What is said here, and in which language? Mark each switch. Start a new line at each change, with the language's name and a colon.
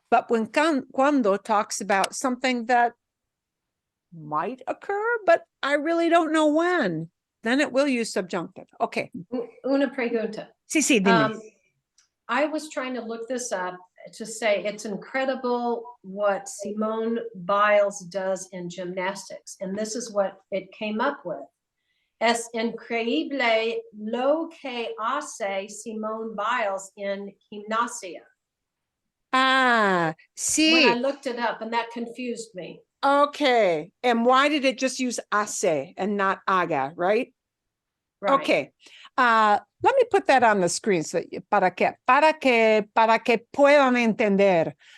English: But when cuando talks about something that might occur, but I really don't know when, then it will use subjunctive. Okay.
Spanish: Una pregunta. Sí, dime.
English: I was trying to look this up to say it's incredible what Simone Biles does in gymnastics. And this is what it came up with.
Spanish: Es increíble lo que hace Simone Biles en gimnasia. Sí.
English: When I looked it up, and that confused me. Okay. And why did it just use hace and not haga, right? Right. Okay. Let me put that on the screen so
Spanish: para que puedan entender.